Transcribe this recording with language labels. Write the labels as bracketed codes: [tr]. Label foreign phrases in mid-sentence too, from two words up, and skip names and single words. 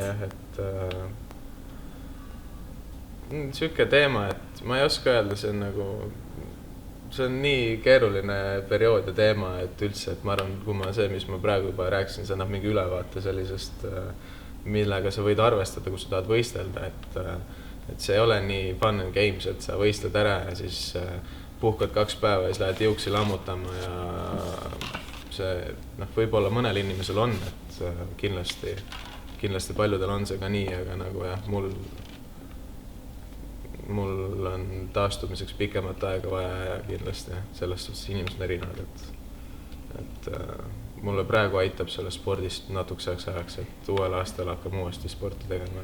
[et] jah, et siuke teema, et ma ei oska öelda, see on nii keeruline periood ja teema, et üldse, et ma arvan, kui mis ma praegu juba rääkisin, see annab mingi ülevaate sellisest, millega sa võid arvestada, kui sa tahad võistelda, et et see ei ole nii [en] fun and games, [et] et sa võistled ära ja siis puhkad 2 päeva ja siis lähed jõuksi lammutama ja see, võib-olla mõnel inimesel on, et kindlasti paljudel on see ka nii, aga nagu jah, mul on taastumiseks pikemat aega vaja ja kindlasti selles suhtes inimesed on erinevad, et mulle praegu aitab selle spordist natukeseks ajaks, et uuel aastal hakkab uuesti sporti tegema.